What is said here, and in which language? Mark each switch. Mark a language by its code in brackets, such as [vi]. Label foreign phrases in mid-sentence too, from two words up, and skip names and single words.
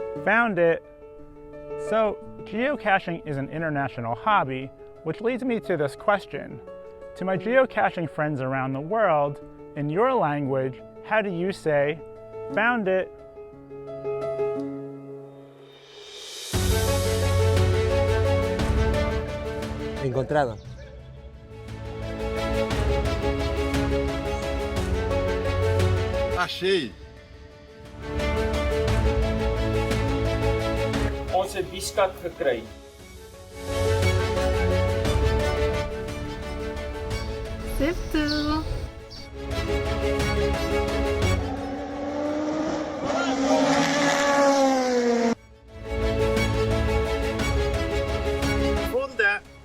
[en] Found it! So, geocaching is an international hobby, which leads me to this question. To my geocaching friends around the world, in your language, how do you say, found it? [es] Encontrado. [pt] Achei. [af] Ons het die skat gekry. [mt] Siftu. [nl] Gevonden.